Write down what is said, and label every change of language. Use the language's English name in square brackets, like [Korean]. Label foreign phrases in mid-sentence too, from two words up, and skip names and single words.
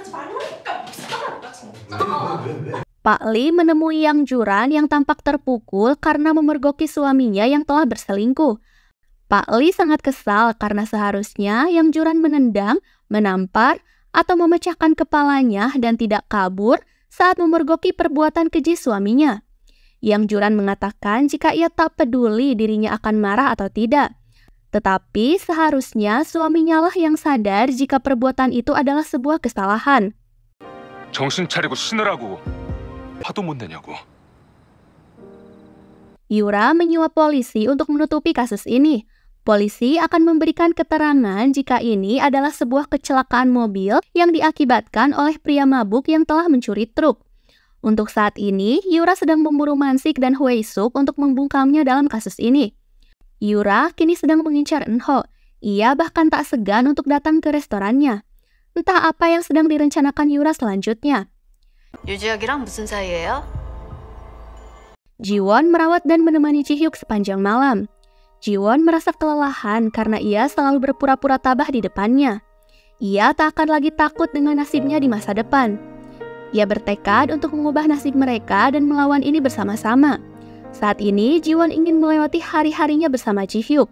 [Indonesian] Pak Lee menemui Yang Juran yang tampak terpukul karena memergoki suaminya yang telah berselingkuh. Pak Lee sangat kesal karena seharusnya Yang Juran menendang, menampar, atau memecahkan kepalanya dan tidak kabur saat memergoki perbuatan keji suaminya. Yang Juran mengatakan jika ia tak peduli dirinya akan marah atau tidak. Tetapi seharusnya suaminya lah yang sadar jika perbuatan itu adalah sebuah kesalahan. [Korean] 정신 차리고 신으라고. 화도 못 내냐고. [Indonesian] Yura menyuap polisi untuk menutupi kasus ini. Polisi akan memberikan keterangan jika ini adalah sebuah kecelakaan mobil yang diakibatkan oleh pria mabuk yang telah mencuri truk. Untuk saat ini, Yura sedang memburu Mansik dan Hwae-suk untuk membungkamnya dalam kasus ini. Yura kini sedang mengincar Eun-ho. Ia bahkan tak segan untuk datang ke restorannya. Entah apa yang sedang direncanakan Yura selanjutnya. [Korean] 유지혁이랑 무슨 사이예요? [Indonesian] Jiwon merawat dan menemani Ji-hyuk sepanjang malam. Jiwon merasa kelelahan karena ia selalu berpura-pura tabah di depannya. Ia tak akan lagi takut dengan nasibnya di masa depan. Ia bertekad untuk mengubah nasib mereka dan melawan ini bersama-sama. Saat ini, Jiwon ingin melewati hari-harinya bersama Ji-hyuk.